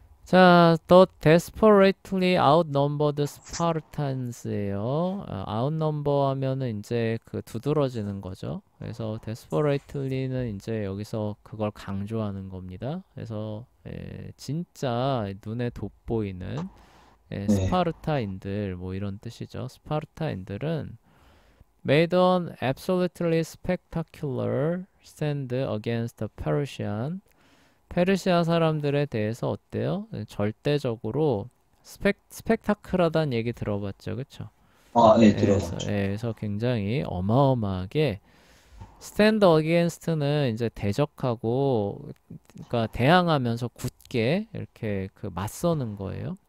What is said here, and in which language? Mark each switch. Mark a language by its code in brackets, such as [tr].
[en] 자, The desperately outnumbered Spartans예요. [ko] outnumber 하면은 이제 그 두드러지는 거죠. 그래서 desperately는 이제 여기서 그걸 강조하는 겁니다. 그래서 진짜 눈에 돋보이는 네. 스파르타인들 뭐 이런 뜻이죠. 스파르타인들은 [en] made an absolutely spectacular stand against the Persian. [ko] 페르시아 사람들에 대해서 어때요? 절대적으로 스펙타클하다는 얘기 들어봤죠, 그쵸? 네, 그래서, 들어봤죠. 그래서 굉장히 어마어마하게 스탠드 어게인스트는 이제 대적하고, 그러니까 대항하면서 굳게 이렇게 그 맞서는 거예요.